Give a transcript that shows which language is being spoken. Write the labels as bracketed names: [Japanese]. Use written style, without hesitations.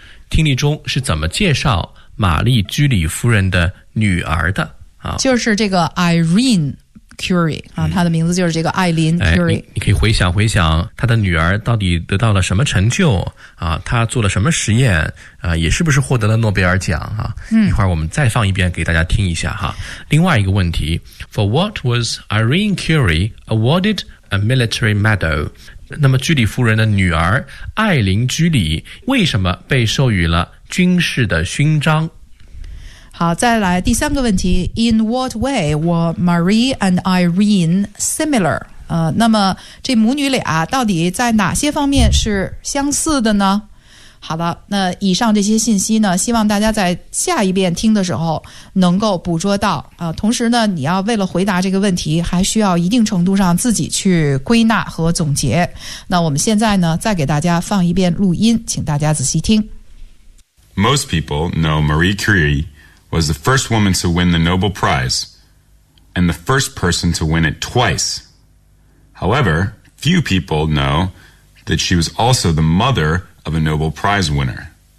[Chinese] 听力中是怎么介绍玛丽居里夫人的女儿的就是这个 Irene Curie、她的名字就是这个艾琳 Curie、你可以回想回想她的女儿到底得到了什么成就、她做了什么实验、也是不是获得了诺贝尔奖、一会儿我们再放一遍给大家听一下哈。另外一个问题 [English] For what was Irene Curie awarded a military medal? [Chinese] 那么居里夫人的女儿艾琳居里为什么被授予了军事的勋章好再来第三个问题 [English] In what way were Marie and Irene similar? [Chinese] 那么这母女俩到底在哪些方面是相似的呢好的那以上这些信息呢希望大家在下一遍听的时候能够捕捉到同时呢你要为了回答这个问题还需要一定程度上自己去归纳和总结那我们现在呢再给大家放一遍录音请大家仔细听 [English] Most people know Marie Curie was the first woman to win the Nobel Prize and the first person to win it twice However, few people know that she was also the motherof a Nobel Prize winner.